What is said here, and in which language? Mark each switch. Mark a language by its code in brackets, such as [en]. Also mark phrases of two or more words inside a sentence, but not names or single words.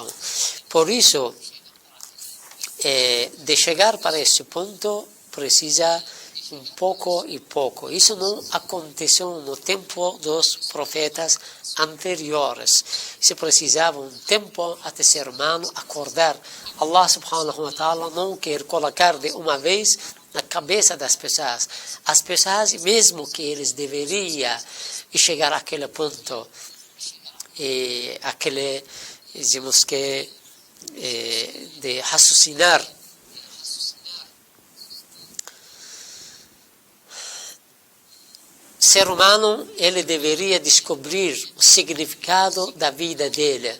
[pt] Por isso, de chegar para esse ponto, precisa um pouco e pouco. Isso não aconteceu no tempo dos profetas anteriores. Se precisava um tempo até o ser humano acordar. [ar] الله سبحانه وتعالى [pt] não quer colocar de uma vez na cabeça das pessoas. As pessoas, mesmo que eles deveriam chegar àquele ponto, dizemos que, de raciocinar, o ser humano, ele deveria descobrir o significado da vida dele.